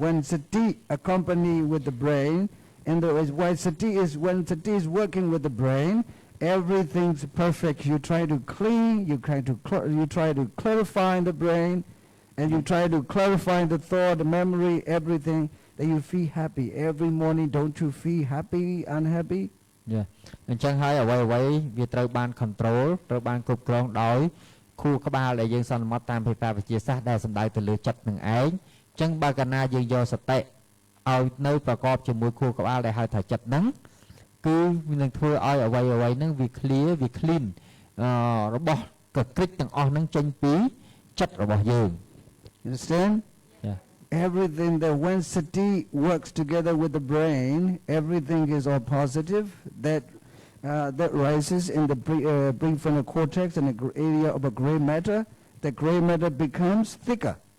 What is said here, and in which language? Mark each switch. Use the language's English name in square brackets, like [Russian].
[English] When sati accompany with the brain, and when sati is working with the brain, everything's perfect. You try to clean, you try to clarify the brain, and you try to clarify the thought, the memory, everything. That you feel happy every morning. Don't you feel happy, unhappy? [Khmer] អញ្ចឹងហើយអ្វីវាត្រូវបាន control ត្រូវបានគ្រប់គ្រងដោយខួរក្បាលដែលយើងសន្មត់តាមភាសាវិទ្យាសាស្ត្រដែលសំដៅទៅលើចិត្តនឹងឯងអញ្ចឹងបើកាលណាយើងយកសតិឲ្យនៅប្រកបជាមួយខួរក្បាលដែលហៅថាចិត្តហ្នឹងគឺវានឹងធ្វើឲ្យអ្វីហ្នឹងវា clear វា clean របស់កក្រិចទាំងអស់ហ្នឹងចេញពីចិត្តរបស់យើង [English] Understand? Everything that when sati works together with the brain, everything is all positive. That rises in the prefrontal cortex and the area of a gray matter. The gray matter becomes thicker.